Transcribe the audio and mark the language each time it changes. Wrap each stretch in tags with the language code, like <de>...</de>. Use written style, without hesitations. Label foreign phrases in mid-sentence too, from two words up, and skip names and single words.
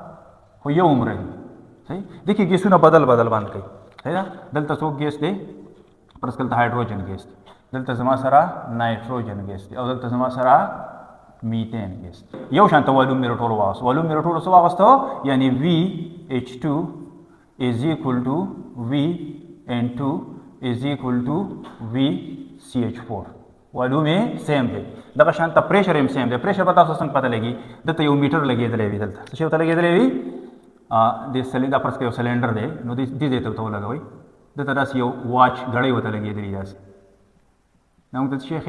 <ps>خو یو عمره دي. صحیح؟ دې کې ګیسونه بدل بند کوي. صحیح ده؟ دلته څوک ګیس دی؟ فرض کړه</ps> <en>hydrogen gas</en> <ps>دی، دلته زما سره</ps> <en>nitrogen gas</en> <ps>دی، او دلته زما سره</ps> <en>methane gas.</en> <ps>یو شانته والوم مې راټول واغسته. والوم مې راټول څه واغسته؟</ps> <en>یعنی VH2 is equal to VN2 is equal to VCH4.</en> <ps>والوم یې سیم دی. دغه شانته پریشر یې سیم دی. پریشر به تاسو څنګه پته لګي؟ دلته یو میټر لګېدلی وي، دلته څه شی ورته لګېدلی وي؟ دا فرض کړئ یو سلنډر دی، نو دې ځای ته ورته ولګوئ. دلته داسې یو واچ غړۍ ورته لګېدلي داسې، دا موږ ته څه شی ښیي؟</ps>